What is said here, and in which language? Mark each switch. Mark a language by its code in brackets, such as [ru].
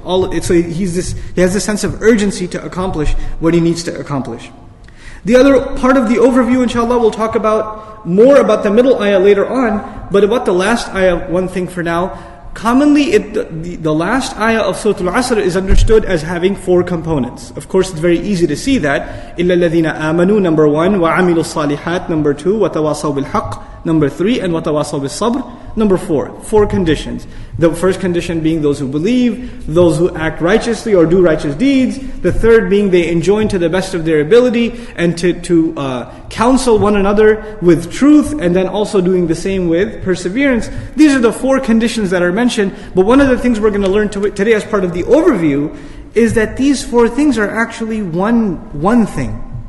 [en] So he has this sense of urgency to accomplish what he needs to accomplish. The other part of the overview, inshallah, we'll talk more about the middle ayah later on, but about the last ayah, one thing for now. Commonly, the last ayah of Surah Al-Asr is understood as having 4 components. Of course, it's very easy to see that. [ar] إِلَّا الَّذِينَ آمَنُوا, [en] number 1, [ar] وَعَمِلُوا الصَّالِحَاتِ, [en] number 2, [ar] وَتَوَاصَوْا بِالْحَقِّ, [en] number 3, and [ar] وَتَوَاصَوْا بِالصَّبْرِ, [en] number 4. 4 conditions. The first condition being those who believe, those who act righteously or do righteous deeds. The third being they enjoin to the best of their ability and to counsel one another with truth, and then also doing the same with perseverance. These are the 4 conditions that are mentioned. But one of the things we're going to learn today as part of the overview is that these 4 things are actually one thing.